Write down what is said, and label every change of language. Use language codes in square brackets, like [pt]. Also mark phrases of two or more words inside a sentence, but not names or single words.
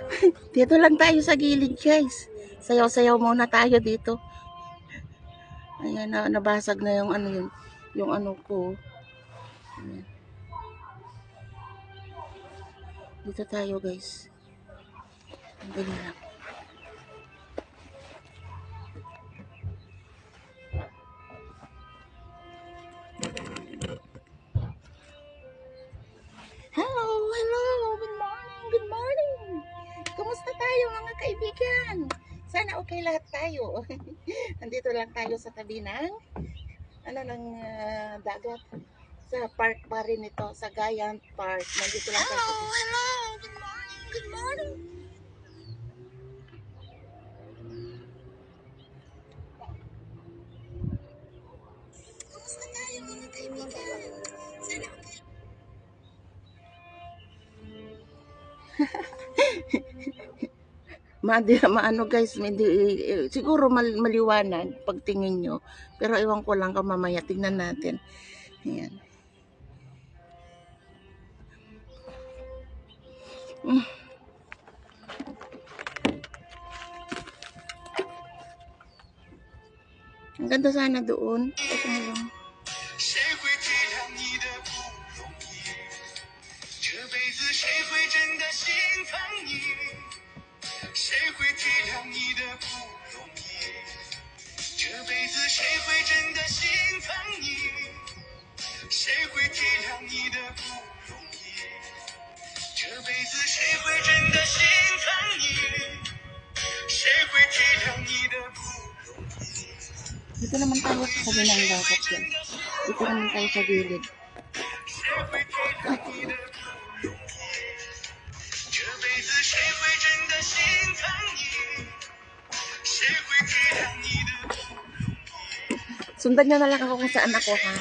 [tl] Dito lang tayo sa gilid, guys. Sayaw-sayaw muna tayo dito. Ayan, nabasag na yung ano yun. Yung ano ko. Ayan. Dito tayo, guys. Dali lang. [en] Hello, hello. Good morning, good morning. [tl] Kumusta tayo mga kaibigan? Sana okay lahat tayo. Nandito lang tayo sa tabi ng dagat. Sa park pa rin ito, sa Giant Park. Nandito lang tayo. [en] Hello, hello. Good morning, good morning. [tl] Kumusta tayo mga kaibigan? Sana okay. Maano guys, siguro maliwanag pagtingin nyo. Pero ewan ko lang kung mamaya, tingnan natin. Ayan. Ang ganda sana doon. Ito na lang. [zh] 谁会体谅你的不容易？这辈子谁会真的心疼你？谁会体谅你的不容易？这辈子谁会真的心疼你？谁会体谅你的不容易？这辈子谁会真的心疼你？谁会体谅你的不容易？ [tl] Dito naman tayo sa sabi ng dagat yan. Dito naman tayo sa gilid. Sundan nyo na lang ako kung saan ako, ha?